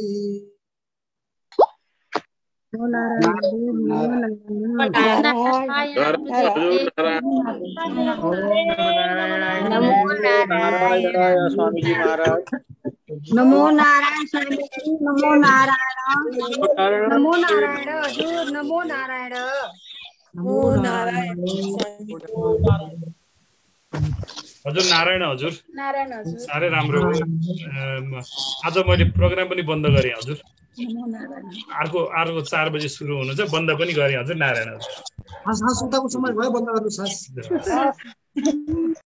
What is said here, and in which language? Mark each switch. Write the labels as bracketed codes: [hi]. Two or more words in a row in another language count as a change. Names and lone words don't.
[ne] नमो नारायण स्वामी जी, नमो नारायण, नमो नारायण हजुर, नमो नारायण, नमो नारायण हजुर। नारायण हजुर, नारायण हजुर, साह्रै राम्रो। आज मैले प्रोग्राम पनि बन्द गरेँ हजुर। अर्को 4 बजे सुरु हुनुहुन्छ, बन्द पनि गरेँ हजुर। नारायण हजुर। हस् उताको समय भयो बन्द गर्नुहोस्।